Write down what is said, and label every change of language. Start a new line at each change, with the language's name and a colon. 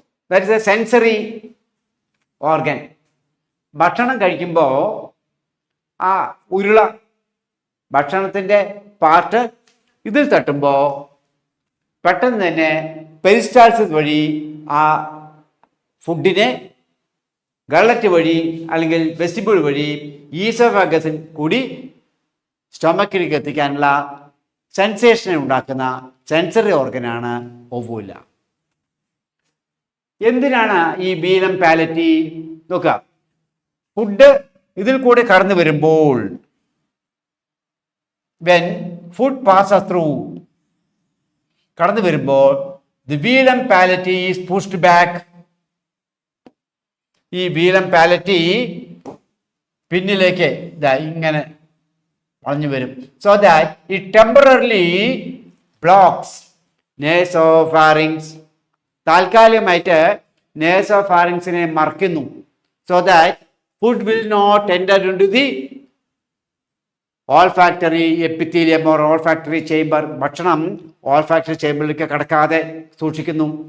English: That is a sensory organ.
Malayalam: ഭക്ഷണം കഴിക്കുമ്പോൾ ആ ഉരുള, ഭക്ഷണത്തിൻ്റെ പാർട്ട് ഇതിൽ തട്ടുമ്പോൾ പെട്ടെന്ന് തന്നെ പെരിസ്റ്റാൾസിസ് വഴി ആ ഫുഡിനെ ഗള്ളറ്റ് വഴി അല്ലെങ്കിൽ വെസ്റ്റിബിൾ വഴി ഈസോഫാഗസിൽ കൂടി സ്റ്റൊമക്കിലേക്ക് എത്തിക്കാനുള്ള സെൻസേഷൻ ഉണ്ടാക്കുന്ന സെൻസറി ഓർഗനാണ് ഒവൂല. എന്തിനാണ് ഈ വീലം പാലറ്റി? നോക്കുക, ഫുഡ് ഇതിൽ കൂടെ കടന്നു വരുമ്പോൾ
English: when food passes through,
Malayalam: കടന്നു വരുമ്പോൾ
English: the velum palatii is pushed back.
Malayalam: ഈ വീലം പാലറ്റി പിന്നിലേക്ക് ഇങ്ങനെ വളഞ്ഞു വരും.
English: So that it temporarily blocks nasopharynx.
Malayalam: താൽക്കാലികമായിട്ട് നേസോഫാരിങ്സിനെ മറക്കുന്നു.
English: So that food will not enter into the olfactory epithelium or olfactory chamber.
Malayalam: ഭക്ഷണം ഓൾഫാക്ടറി ചേംബറിലേക്ക് കടക്കാതെ സൂക്ഷിക്കുന്നു.